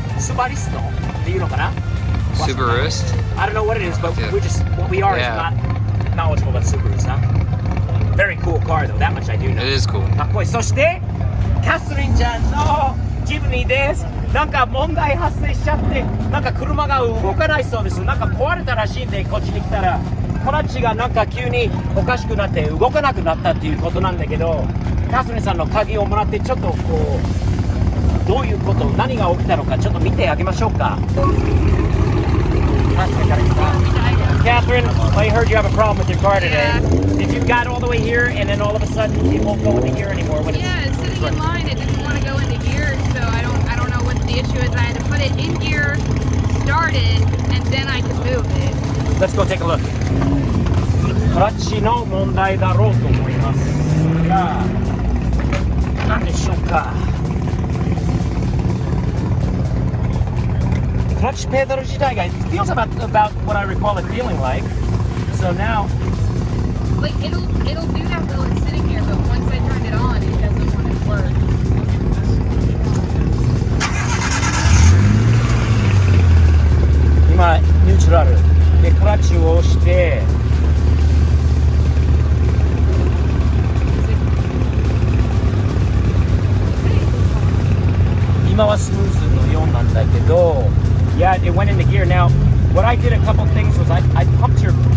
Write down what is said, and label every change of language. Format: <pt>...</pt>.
<ja>Subaristo っていうのかな。</ja> <en>Subarist? I don't know what it is, but Yeah. we're just what we are Yeah. is not knowledgeable about Subarus, huh? Very cool car though. That much I do know. It is cool.</en> <ja>かっこいい。そしてキャスリンちゃんのジムニーです。なんか問題発生しちゃって、なんか車が動かないそうです。なんか壊れたらしいんで、こっちに来たらクラッチがなんか急におかしくなって動かなくなったっていうことなんだけど、キャスリンさんの鍵をもらってちょっとこうどういうこと、何が起きたのかちょっと見てあげましょうか。</ja> <en>Catherine, I heard you have a problem with your car today. Did you got all the way here and then all of a sudden it won't go into gear anymore? When Yeah, it's sitting in line. It didn't want to go into gear, so I don't know what the issue is. I had to put it in gear, start it, and then I could move it. Let's go take a look.</en> <ja>クラッチの問題だろうと思いますが、何でしょうか。クラッチペダル自体が</ja> <en>it feels about what I recall it feeling like. So now, Like it'll do that while it's sitting here, but once I turn it on, it doesn't want to work.</en> <ja>今ニュートラルでクラッチを押して。今はスムーズのようなんだけど、</ja> <en>yeah, it went into gear. Now, what I did a couple things was I pumped your.</en>